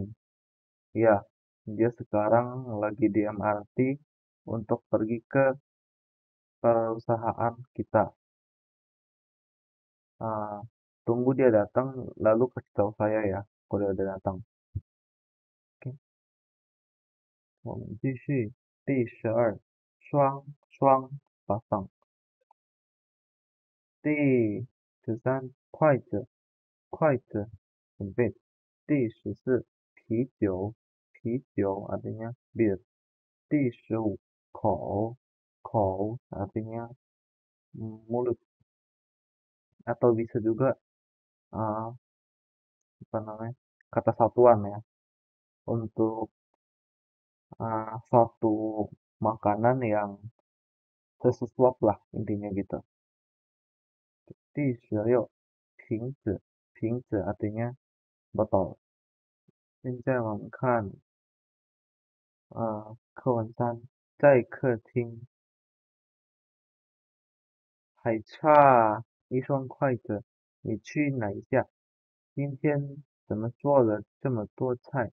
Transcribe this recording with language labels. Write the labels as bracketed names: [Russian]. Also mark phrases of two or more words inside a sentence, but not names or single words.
[Indonesian] Ya, dia sekarang lagi di MRT untuk pergi ke perusahaan kita. Tunggu dia datang, lalu kasih tahu saya ya, kalau dia udah datang. Oke, [Chinese] 我们继续第12，双双pasang。第13，筷子准备。 [Indonesian] 第14，啤酒artinya bir。第15，口 artinya mulut, atau bisa juga uh, apa namanya, kata satuan ya untuk suatu makanan yang sesuap lah intinya gitu. 第16，瓶子 artinya botol。 [Chinese] 现在我们看课文3，在客厅还差一双筷子，你去拿一下。今天怎么做了这么多菜？